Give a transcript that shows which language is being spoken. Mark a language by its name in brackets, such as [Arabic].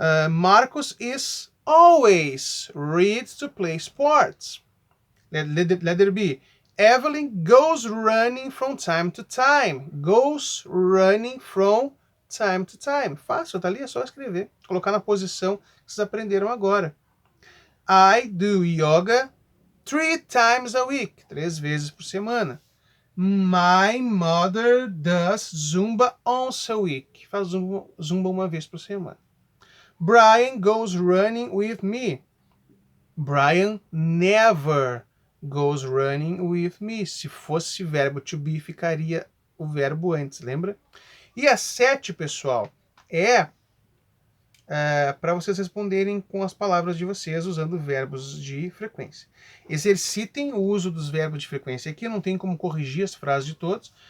[English] Marcos is always reads to play sports. Letter B. Evelyn goes running from time to time. Goes running from time to time. [Portuguese] Fácil, tá ali, é só escrever. Colocar na posição que vocês aprenderam agora. [English] I do yoga 3 times a week. [Portuguese] 3 vezes por semana. [English] My mother does Zumba once a week. [Portuguese] Faz Zumba uma vez por semana. [English] Brian goes running with me. Brian never goes running with me. [Portuguese] Se fosse verbo to be, ficaria o verbo antes, lembra? E a 7, pessoal, é para vocês responderem com as palavras de vocês usando verbos de frequência. Exercitem o uso dos verbos de frequência aqui, não tem como corrigir as frases de todos.